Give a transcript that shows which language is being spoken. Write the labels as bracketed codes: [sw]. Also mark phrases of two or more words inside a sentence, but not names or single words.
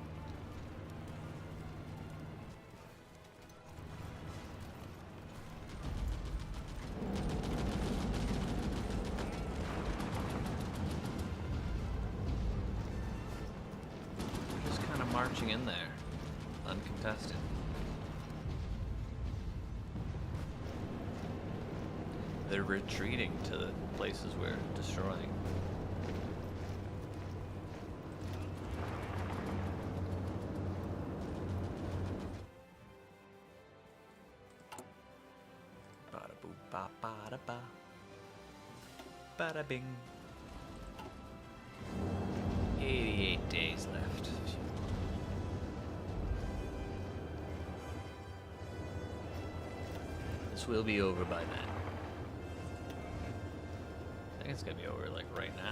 [en] Just kind of marching in there, uncontested. They're retreating to the places we're destroying. Bada boo ba bada ba. Bada bing. 88 days left. This will be over by then. I think it's gonna be over like right now.